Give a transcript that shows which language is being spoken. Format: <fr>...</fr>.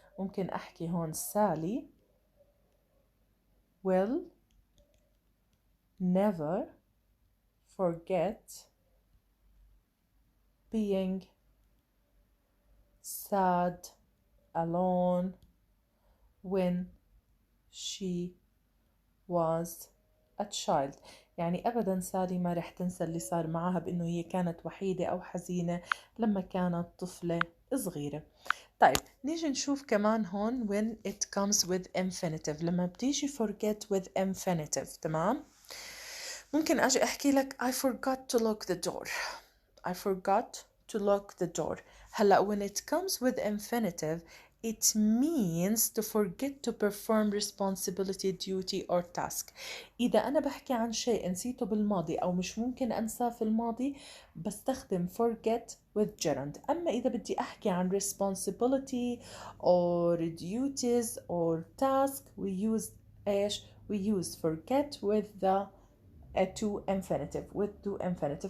<ar>ممكن أحكي هون</ar> <en>Sally will never forget being sad, alone when she was a child.</en> <ar>يعني أبدا سالي ما رح تنسى اللي صار معها بأنه هي كانت وحيدة أو حزينة لما كانت طفلة صغيرة. طيب نيجي نشوف كمان هون</ar> <en>when it comes with infinitive.</en> <ar>لما بتيجي</ar> <en>forget with infinitive</en> <ar>تمام، ممكن أجي أحكي لك</ar> <en>I forgot to lock the door. I forgot to lock the door. هلا when it comes with infinitive it means to forget to perform responsibility, duty or task.</en> <ar>إذا أنا بحكي عن شيء نسيته بالماضي أو مش ممكن أنساه في الماضي بستخدم</ar> <en>forget with gerund.</en> <ar>أما إذا بدي أحكي عن</ar> <en>responsibility or duties or task we use</en> <ar>إيش؟</ar> <en>we use forget with the to infinitive with to infinitive.</en>